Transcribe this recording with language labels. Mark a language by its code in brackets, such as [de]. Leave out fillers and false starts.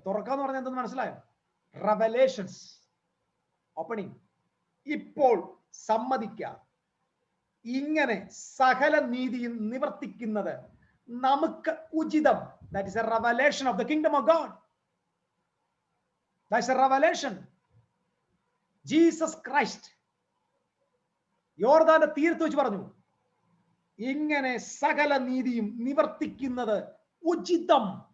[ml] തുറക്കാന്ന് പറഞ്ഞാൽ എന്തെന്ന് മനസ്സിലായോ? Revelations, opening. ഇപ്പോൾ സമ്മതിക്കുക, ഇങ്ങനെ സകല നീതിയും നിവർത്തിക്കുന്നത് നമുക്ക് ഉചിതം. [en] That is a revelation of the kingdom of God. That's a revelation. [ml] Jesus Christ യോർദാന്റെ തീരത്ത് വെച്ച് പറഞ്ഞു, ഇങ്ങനെ സകല നീതിയും നിവർത്തിക്കുന്നത് ഉചിതം.